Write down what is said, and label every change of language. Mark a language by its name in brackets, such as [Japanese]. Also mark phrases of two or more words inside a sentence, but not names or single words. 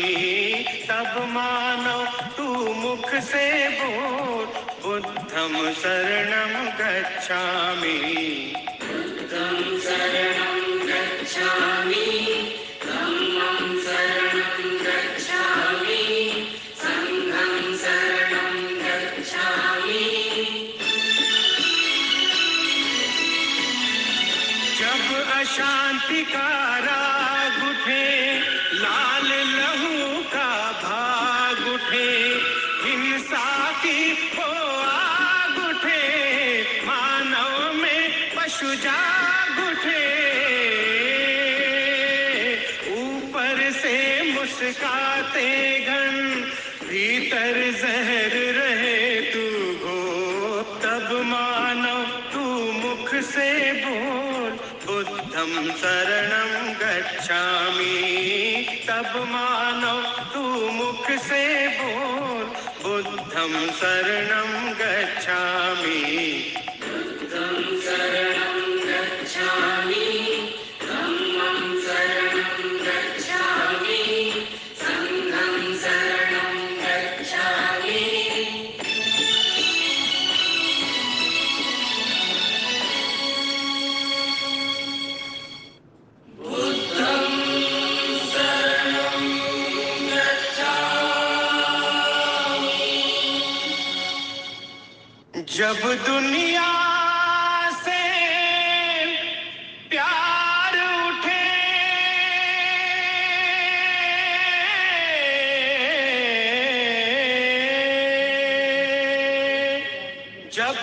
[Hindi] तब मानो तू मुख से बोल [Pali] बुद्धम शरणम गच्छामि। बुद्धं शरणं गच्छामि, धम्मं शरणं गच्छामि, संघं शरणं गच्छामि। [Hindi] जब अशांति का राग उठे, लाल लहू का भाग उठे, हिंसा की हो आग उठे, मानव में पशु जाग उठे, ऊपर से मुस्काते घन, भीतर जहर रहे तू हो, तब मानव तू मुख से बोल [Pali] बुद्धम शरणं गच्छामि। [Hindi] तब मानव तू मुख से बोल [Pali] बुद्धं शरणं गच्छामि बुद्धं शरणं गच्छामि धम्मं शरणं गच्छामि संघं शरणं गच्छामि बुद्धं शरणं गच्छामि। [Hindi] जब दुनिया से प्यार उठे जब